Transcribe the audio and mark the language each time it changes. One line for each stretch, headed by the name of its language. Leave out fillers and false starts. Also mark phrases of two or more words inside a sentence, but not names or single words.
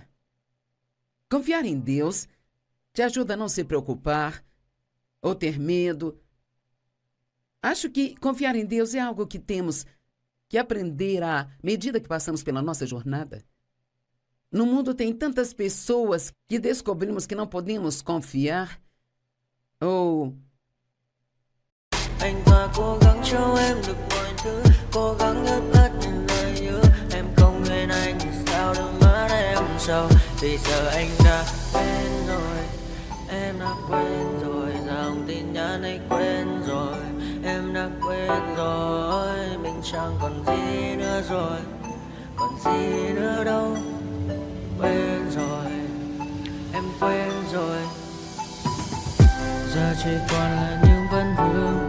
Portuguese: Confiar em Deus te ajuda a não se preocupar ou ter medo. Acho que confiar em Deus é algo que temos que aprender à medida que passamos pela nossa jornada. No mundo tem tantas pessoas que descobrimos que não podemos confiar ou
Vietnamese: anh ta cố gắng cho em được mọi thứ, cố gắng ướt át những lời nhớ. Em không quên anh thì sao đôi mắt em sầu, vì giờ anh đã quên rồi, em đã quên rồi, dòng tin nhắn anh quên rồi, em đã quên rồi, mình chẳng còn gì nữa rồi, còn gì nữa đâu, quên rồi, em quên rồi, giờ chỉ còn là những vấn vương.